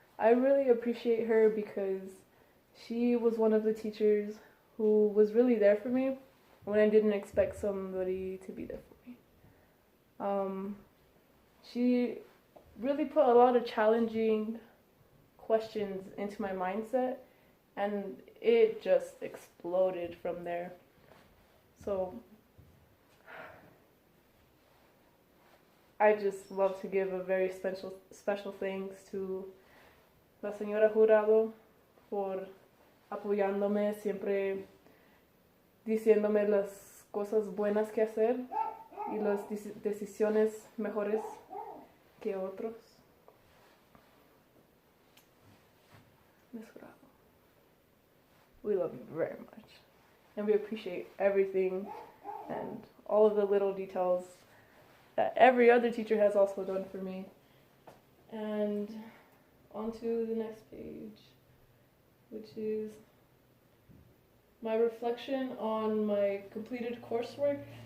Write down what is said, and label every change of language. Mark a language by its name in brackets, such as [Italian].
[English] I really appreciate her because she was one of the teachers who was really there for me when I didn't expect somebody to be there for me. She really put a lot of challenging questions into my mindset, and it just exploded from there. So I just love to give a very special thanks to [Spanish] la señora Jurado por apoyándome, siempre diciéndome las cosas buenas que hacer y las decisiones mejores que otros. Miss Jurado. [English] we love you very much. And we appreciate everything and all of the little details that every other teacher has also done for me. And on to the next page, which is my reflection on my completed coursework.